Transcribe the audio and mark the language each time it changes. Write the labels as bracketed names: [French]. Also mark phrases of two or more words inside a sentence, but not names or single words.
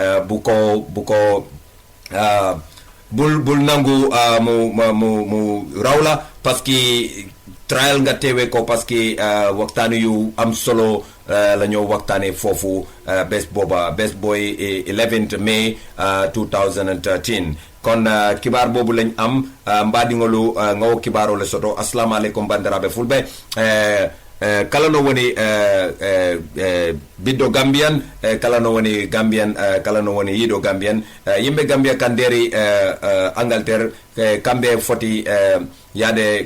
[Wolof] bul nangu mu raw la [French] parce que [Wolof] trial nga teewee ko [French] parce que [Wolof] waxtaan yu am solo la ñoo waxtaanee foofu bés booy 11th May 2013 kon [Fula] kibaar boobu lañ am mbaɗigolu ngawo kibaaro le soto [Arabic] assalamu aleykum [Fula] bandiraɓe fulɓe kala no woni biddo Gambian kala no woni Gambian kala no woni yiiɗo Gambian yimɓe Gambia kan nderi Angleterre kamɓe foti yaade